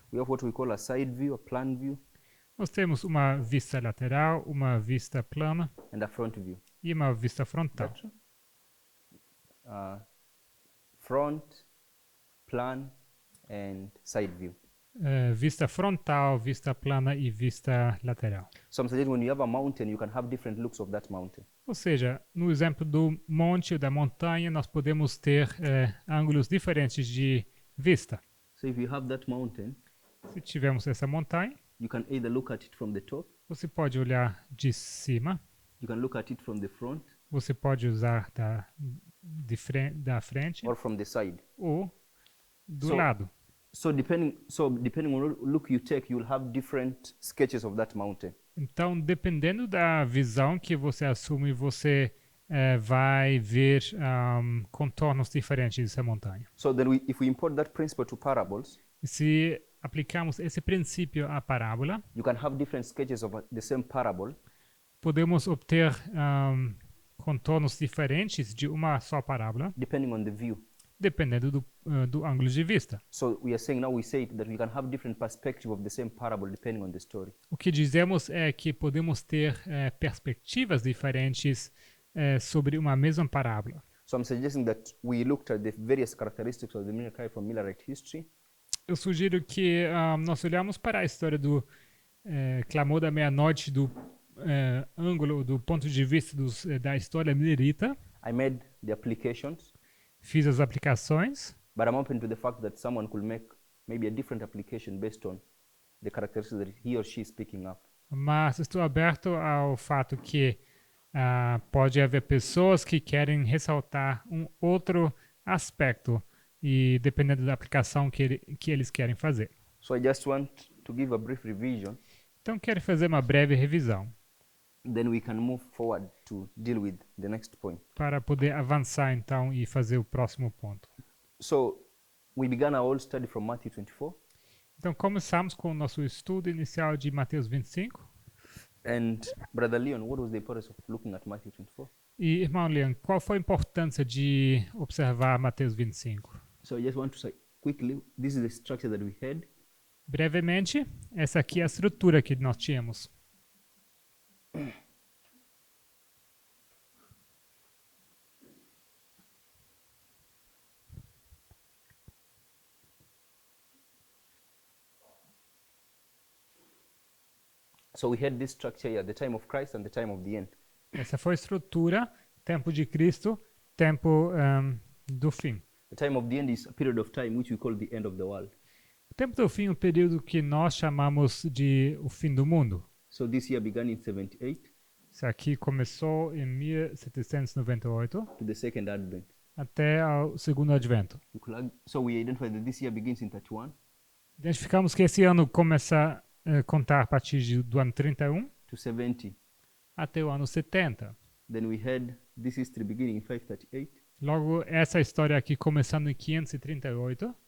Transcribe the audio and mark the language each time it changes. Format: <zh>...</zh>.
<en>We have what we call a side view, a plan view,</en> <pt>Nós temos uma vista lateral, uma vista plana</pt> <en>and a front view.</en> <pt>e uma vista frontal.</pt> <en>Front, plan, and side view.</en> <pt>Vista frontal, vista plana e vista lateral.</pt> <en>So I'm suggesting when you have a mountain, you can have different looks of that mountain.</en> <pt>Ou seja, no exemplo do monte ou da montanha, nós podemos ter ângulos diferentes de vista.</pt> <en>So if you have that mountain,</en> <pt>Se tivermos essa montanha,</pt> <en>you can either look at it from the top,</en> <pt>você pode olhar de cima,</pt> <en>you can look at it from the front,</en> <pt>você pode usar da frente</pt> <en>or from the side.</en> <pt>ou do</pt> <en>So-</en> <pt>lado.</pt> <en>So depending on what look you take, you will have different sketches of that mountain.</en> <pt>Então, dependendo da visão que você assume, você vai ver contornos diferentes dessa montanha.</pt> <en>So then if we import that principle to parables,</en> <pt>E se aplicarmos esse princípio à parábola,</pt> <en>you can have different sketches of the same parable,</en> <pt>podemos obter contornos diferentes de uma só parábola,</pt> <en>depending on the view.</en> <pt>dependendo do ângulo de vista.</pt> <en>So we say that we can have different perspective of the same parable depending on the story.</en> <pt>O que dizemos é que podemos ter perspectivas diferentes sobre uma mesma parábola.</pt> <en>So I'm suggesting that we looked at the various characteristics of the miracle from Millerite history,</en> <pt>Eu sugiro que nós olhamos para a história do clamor da meia-noite do ângulo, do ponto de vista da história milerita.</pt> <en>I made the applications,</en> <pt>Fiz as aplicações,</pt> <en>but I'm open to the fact that someone could make maybe a different application based on the characteristics that he or she is picking up.</en> <pt>mas estou aberto ao fato que pode haver pessoas que querem ressaltar um outro aspecto e dependendo da aplicação que eles querem fazer.</pt> <en>So I just want to give a brief revision</en> <pt>Então quero fazer uma breve revisão.</pt> <en>then we can move forward to deal with the next point.</en> <pt>para poder avançar então e fazer o próximo ponto.</pt> <en>So we began our old study from Matthew 24,</en> <pt>Então começamos com o nosso estudo inicial de Mateus 25.</pt> <en>and Brother Leon, what was the importance of looking at Matthew 24?</en> <pt>E, irmão Leon, qual foi a importância de observar Mateus 25?</pt> <en>So I just want to say quickly, this is the structure that we had.</en> <pt>Brevemente, essa aqui é a estrutura que nós tínhamos.</pt> <en>So we had this structure here, the time of Christ and the time of the end.</en> <pt>Essa foi a estrutura, tempo de Cristo, tempo do fim.</pt> <en>The time of the end is a period of time which we call the end of the world.</en> <pt>O tempo do fim é o período que nós chamamos de o fim do mundo.</pt> <en>So this year began in 78</en> <pt>Isso aqui começou em 1798</pt> <en>to the second advent.</en> <pt>até ao segundo advento.</pt> <en>So we identify that this year begins in 31</en> <pt>Identificamos que esse ano começa a contar a partir do ano 31</pt> <en>to 70.</en> <pt>até o ano 70.</pt> <en>Then we had this history beginning in 538,</en> <pt>Logo, essa história aqui começando em 538,</pt>